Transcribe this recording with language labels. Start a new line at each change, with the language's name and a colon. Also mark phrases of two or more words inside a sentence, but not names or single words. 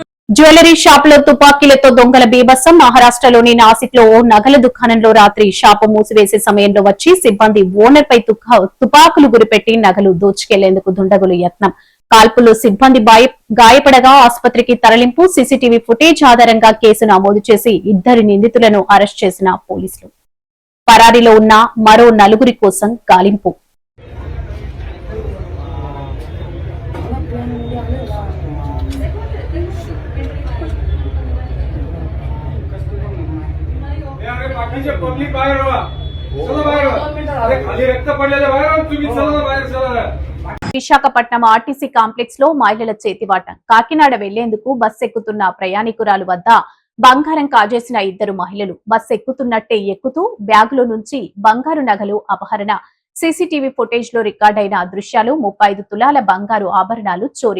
Telugu: జ్యువెలరీ షాప్ లో తుపాకీలతో దొంగల బీభత్సం. మహారాష్ట్రలోని నాసిక్ లో ఓ నగల దుకాణంలో రాత్రి షాపు మూసివేసే సమయంలో వచ్చి సిబ్బంది ఓనర్ పై తుపాకులు గురిపెట్టి నగలు దోచుకెళ్లేందుకు దుండగులు యత్నం. కాల్పుల్లో సిబ్బంది గాయపడగా ఆసుపత్రికి తరలింపు. సీసీటీవీ ఫుటేజ్ ఆధారంగా కేసు నమోదు చేసి 2 నిందితులను అరెస్ట్ చేసిన పోలీసులు. పరారీలో ఉన్న మరో 4 కోసం గాలింపు.
Marathi: पब्लिक बाहेर व्हा चला बाहेर व्हा अरे खाली रक्त पडलेले बाहेर तुम्ही चला बाहेर चला
Telugu: విశాఖపట్నం ఆర్టీసీ కాంప్లెక్స్ లో మహిళల చేతివాట. కాకినాడ వెళ్లేందుకు బస్ ఎక్కుతున్న ప్రయాణికురాలు వద్ద బంగారం కాజేసిన 2 మహిళలు. బస్ ఎక్కుతున్నట్టే ఎక్కుతూ బ్యాగులో నుంచి బంగారు నగలు అపహరణ. సీసీటీవీ ఫుటేజ్ లో రికార్డైన దృశ్యాలు. 35 తులాల బంగారు ఆభరణాలు చోరీ.